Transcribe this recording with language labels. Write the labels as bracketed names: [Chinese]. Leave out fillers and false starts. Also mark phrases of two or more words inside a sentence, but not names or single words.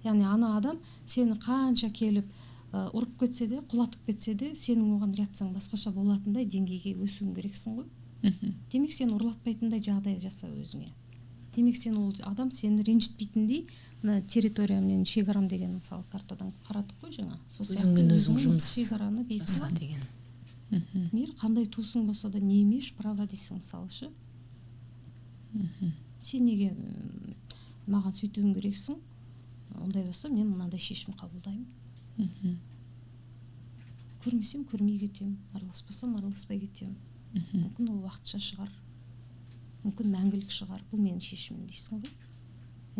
[Kazakh] яғни ана адам сені қанша келіп ұрып кетсе де, құлатып кетсе де, сенің оған реакцияң басқаша болатындай деңгейге өсуің керексің ғой. Демек сен ұрлатпайтындай жағдай жаса өзіңе. Демек сен ол адам сені ренжітпейтіндей, мына территория мен шекарам деген мысалы картадан қарадық қой жаңа. Өзіңмен өзің жұмыс шекараны жаса деген. Мейлі қандай туысың болса да [Russian] не имеешь права [Kazakh] дейсің мысалы ше. Сен неге маған сөйтуің керексің? Ондай болса мен мынандай шешім қабылдаймын. Көрмесем көрмей кетемін, араласпасам араласпай кетемін. Мүмкін ол уақытша шығар, мүмкін мәңгілік шығар, бұл менің шешімім дейсің ғой.